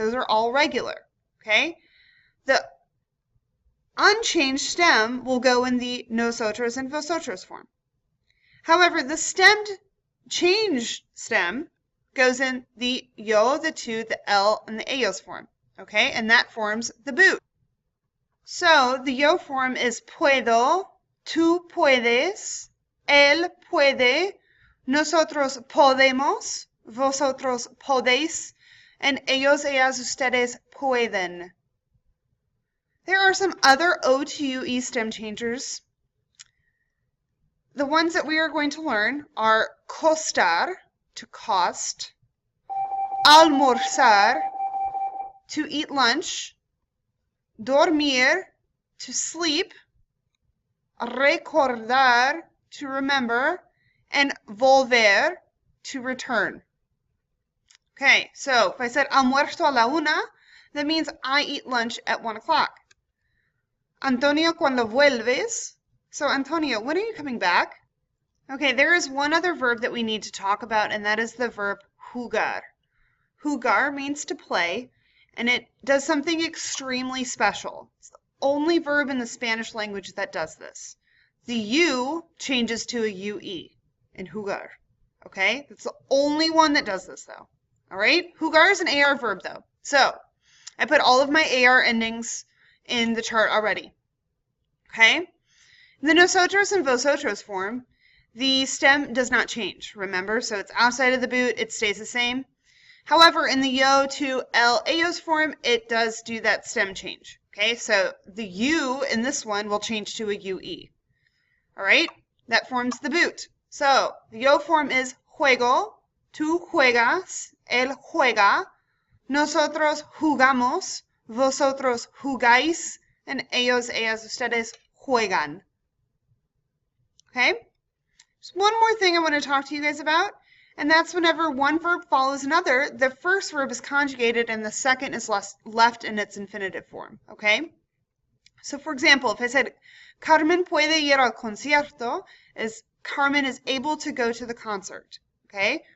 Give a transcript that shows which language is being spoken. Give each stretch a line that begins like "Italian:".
English: Those are all regular, okay? The unchanged stem will go in the nosotros and vosotros form. However, the changed stem goes in the yo, the tu, the el, and the ellos form. Okay, and that forms the boot. So the yo form is puedo, tú puedes, él puede, nosotros podemos, vosotros podéis, and ellos, ellas, ustedes pueden. There are some other O to UE stem changers. The ones that we are going to learn are costar, to cost, almorzar, to eat lunch, dormir, to sleep, recordar, to remember, and volver, to return. Okay, so if I said
Spanish: almuerzo a la una,
English: that means I eat lunch at 1 o'clock.
Spanish: Antonio, cuando vuelves?
English: So Antonio, when are you coming back? Okay, there is one other verb that we need to talk about, and that is the verb jugar. Jugar means to play, and it does something extremely special. It's the only verb in the Spanish language that does this. The U changes to a UE in jugar. Okay? That's the only one that does this, though. All right? Jugar is an AR verb, though. So I put all of my AR endings in the chart already. Okay? In the nosotros and vosotros form, the stem does not change, remember? So it's outside of the boot, it stays the same. However, in the yo to el, ellos form, it does do that stem change. Okay, so the U in this one will change to a UE. All right, that forms the boot. So the yo form is juego, tú juegas, él juega, nosotros jugamos, vosotros jugáis, and ellos, ellas, ustedes juegan. Okay, just one more thing I want to talk to you guys about. And that's whenever one verb follows another, the first verb is conjugated and the second is left in its infinitive form, okay? So for example, if I said,
Spanish: Carmen puede ir al concierto,
English: Carmen is able to go to the concert, okay?